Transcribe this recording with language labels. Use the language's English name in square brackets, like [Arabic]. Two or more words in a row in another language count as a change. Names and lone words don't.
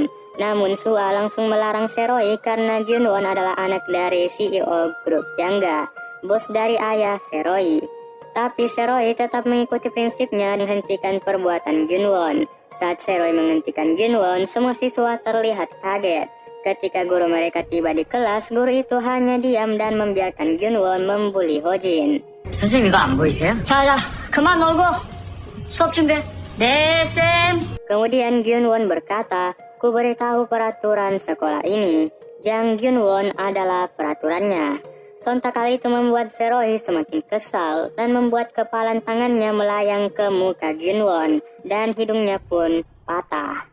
[Indonesian] Namun Sua langsung melarang Se-roy karena Junwon adalah anak dari CEO grup Jangga, bos dari ayah Se-roy. Tapi Se-roy tetap mengikuti prinsipnya menghentikan perbuatan Junwon. Saat Se-roy menghentikan Junwon, semua siswa terlihat kaget. Ketika guru mereka tiba di kelas, guru itu hanya diam dan membiarkan Junwon membuli Hojin. [Korean] 선생님 이거 안 보이세요? 자자 그만 놀고 수업 준비해. 네, 쌤. [Indonesian] Kemudian Gyunwon berkata, "Ku beritahu peraturan sekolah ini. Jang Gyunwon adalah peraturannya." Sontak hal itu membuat Se-roy semakin kesal dan membuat kepalan tangannya melayang ke muka Gyunwon dan hidungnya pun patah.